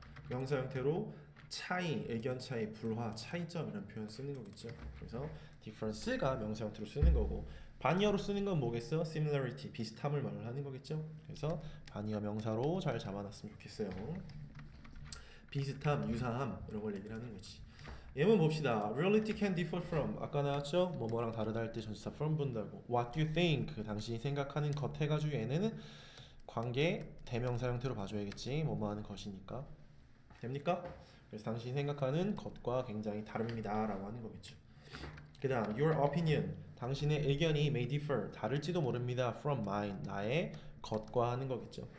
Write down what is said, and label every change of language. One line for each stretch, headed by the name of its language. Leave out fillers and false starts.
Korean: 명사 형태로 차이, 의견 차이, 불화, 차이점 이런 표현 쓰는 거겠죠. 그래서 difference가 명사 형태로 쓰는 거고 반의어로 쓰는 건 뭐겠어? similarity, 비슷함을 말하는 거겠죠. 그래서 반의어 명사로 잘 잡아놨으면 좋겠어요. 비슷함, 유사함 이런 걸 얘기를 하는 거지. 예문 봅시다.
English: Reality can differ from
Korean: 아까 나왔죠? 뭐뭐랑 다르다 할 때 전치사 from 본다고.
English: What do you think?
Korean: 그 당신이 생각하는 것 해가지고 얘네는 관계 대명사 형태로 봐줘야겠지. 뭐뭐 하는 것이니까. 됩니까? 그래서 당신이 생각하는 것과 굉장히 다릅니다 라고 하는 거겠죠. 그 다음
English: your opinion
Korean: 당신의 의견이
English: may differ
Korean: 다를지도 모릅니다
English: from mine
Korean: 나의 것과 하는 거겠죠.